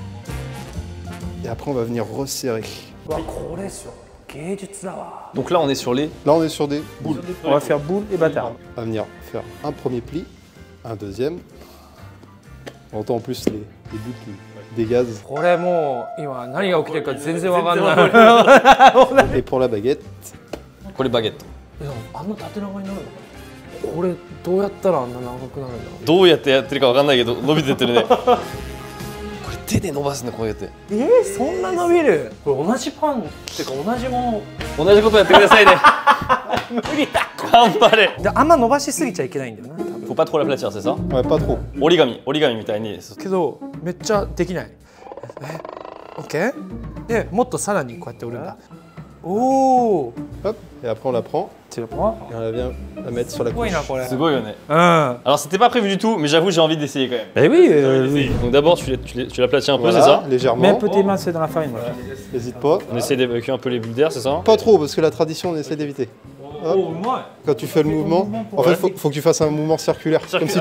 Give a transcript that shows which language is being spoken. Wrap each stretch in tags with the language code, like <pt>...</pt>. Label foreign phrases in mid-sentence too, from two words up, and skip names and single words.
<fr>Et après, on va venir resserrer.</fr> <ja>これですよ。芸術だわ。</ja> <fr>Donc là on est sur les... Là, on est sur des boules. On va faire boule et bâtard. On va venir faire un premier pli, un deuxième. On entend en plus les boules qui dégazent.</fr> <ja>これもう今何が起きてるか全然わかんない。</ja> <fr>Et pour la baguette, Pour les baguettes.</fr> <ja>でもあんな縦長になるの？これどうやったらあんな長くなるんだろう？どうやってやってるかわかんないけど伸びてってるね。これ手で伸ばすね、こうやって。そんな伸びる？これ同じパンっていうか同じもの。同じことやってくださいね。無理だ。頑張れ。であんま伸ばしすぎちゃいけないんだよな。多分</ja> <fr>Faut pas trop l'aplatir, c'est ça? ouais, pas trop.</fr> <ja>折り紙みたいに。けどめっちゃできない。オッケー？でもっとさらにこうやって折るんだ。おお。</ja> <fr>Hop, et après, on la prend Tu le prends. et on vient la mettre sur la</fr> <ja>すごい</ja> <fr>couche.</fr> <ja>なこれ。すごいよね。うん。</ja> <fr>Alors c'était pas prévu du tout, mais j'avoue j'ai envie d'essayer quand même. Eh oui, oui. Donc d'abord tu l'aplatis un peu, Voilà, c'est ça? légèrement. Mets un peu tes mains, c'est dans la farine. Voilà. N'hésite pas. On essaie d'évacuer un peu les bulles d'air, c'est ça? Pas trop, parce que la tradition, on essaie d'éviter. Hop.</fr> <ja>うまい。</ja> <fr>Quand tu fais le mouvement, en fait, faut que tu fasses un mouvement circulaire, comme si tu</fr>